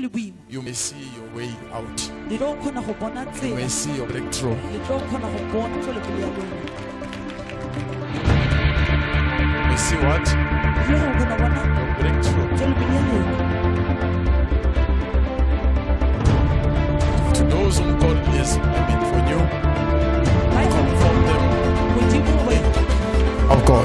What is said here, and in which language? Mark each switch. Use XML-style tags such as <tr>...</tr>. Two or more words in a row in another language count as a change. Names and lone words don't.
<en>you may see your way out.</en> <st>le tlo kgona go bona</st> <en>You</en> <st>tsela</st> <en>may see your breakthrough.</en> <st>le tlo kgona go bona tswelopele ya lona</st> <en>You may see what?</en> <st>le tlo kgona bona</st> <en>Your breakthrough.</en> <st>tswelopele ya lona.</st> <en>To those whom God is for you, conform them</en> <st>Modimo</st> <en>of God.</en>